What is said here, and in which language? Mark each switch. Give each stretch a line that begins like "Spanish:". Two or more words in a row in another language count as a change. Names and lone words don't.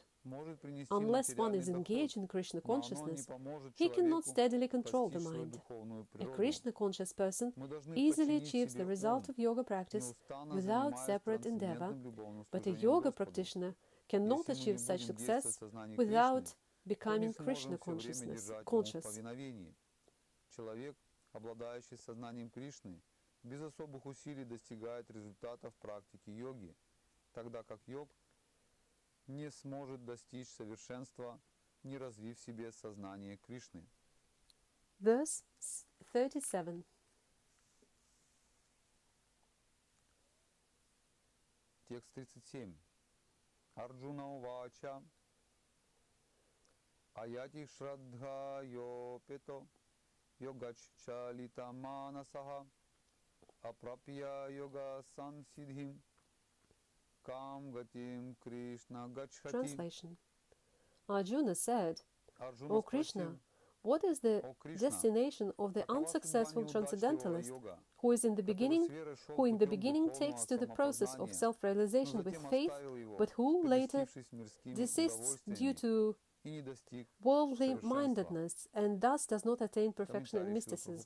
English: Unless one is engaged in Krishna consciousness, he cannot steadily control the mind. A Krishna-conscious person easily achieves the result of yoga practice without separate endeavor, but a yoga practitioner cannot achieve such success without becoming Krishna-conscious.
Russian: Человек, обладающий сознанием Кришны, без особых усилий достигает результатов практики йоги, тогда как йог не сможет достичь совершенства, не развив в себе сознание Кришны.
English: Verse 37.
Russian: Текст 37.
Sanskrit: अर्जुन उवाच अयतिः श्रद्धयोपेतो योगाच्चलितमानसः अप्राप्य योगसंसिद्धिं कां गतिं कृष्ण गच्छति.
English: Translation. Arjuna said, O Krishna, What is the destination of the unsuccessful transcendentalist who in the beginning takes to the process of self-realization with faith, but who later desists due to worldly mindedness and thus does not attain perfection in mysticism?